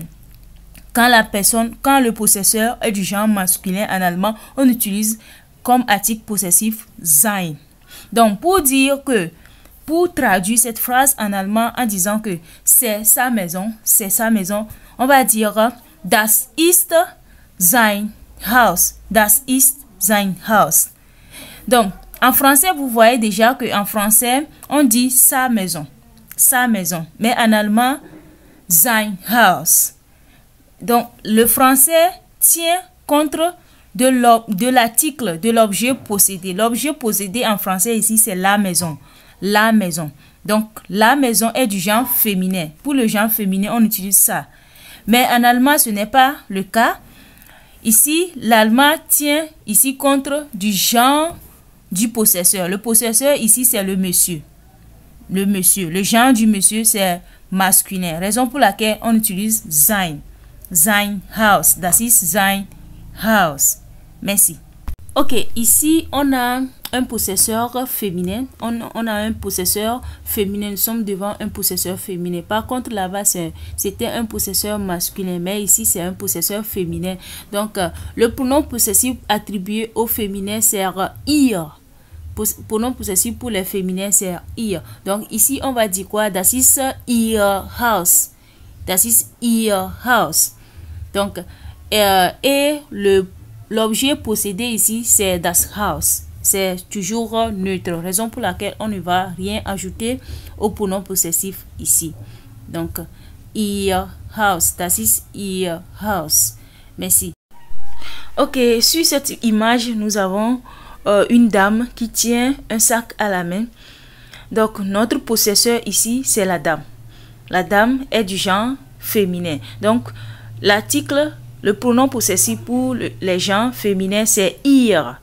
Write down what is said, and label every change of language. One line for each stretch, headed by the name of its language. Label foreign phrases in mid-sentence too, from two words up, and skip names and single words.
French: Quand le possesseur est du genre masculin en allemand, on utilise comme article possessif sein. Donc, pour traduire cette phrase en allemand en disant que c'est sa maison, on va dire
German: das ist sein Haus, das
French: ist sein Haus. Donc, en français, vous voyez déjà qu'en français, on dit sa maison, mais en allemand,
German: sein Haus.
French: Donc, le français tient compte de l'article, de l'objet possédé. L'objet possédé en français ici, c'est la maison. La maison. Donc, la maison est du genre féminin. Pour le genre féminin, on utilise ça. Mais en allemand, ce n'est pas le cas. Ici, l'allemand tient ici compte du genre du possesseur. Le possesseur ici, c'est le monsieur. Le monsieur. Le genre du monsieur, c'est masculin. Raison pour laquelle on utilise sein.
German: Sein Haus. Das ist sein Haus.
French: Merci. Ok, ici, on a un possesseur féminin. On a un possesseur féminin. Nous sommes devant un possesseur féminin. Par contre, là-bas, c'était un possesseur masculin. Mais ici, c'est un possesseur féminin. Donc, le pronom possessif attribué au féminin, c'est ihr. Pronom possessif pour les féminins, c'est ihr. Donc, ici, on va dire quoi?
German: Das ist ihr Haus. Das ist ihr Haus.
French: Donc, et l'objet possédé ici, c'est
German: das Haus.
French: C'est toujours neutre. Raison pour laquelle on ne va rien ajouter au pronom possessif ici. Donc,
German: ihr Haus. Das ist ihr Haus.
French: Merci. Ok, sur cette image, nous avons une dame qui tient un sac à la main. Donc, notre possesseur ici, c'est la dame. La dame est du genre féminin. Donc, l'article, le pronom possessif pour les genres féminins, c'est ihr.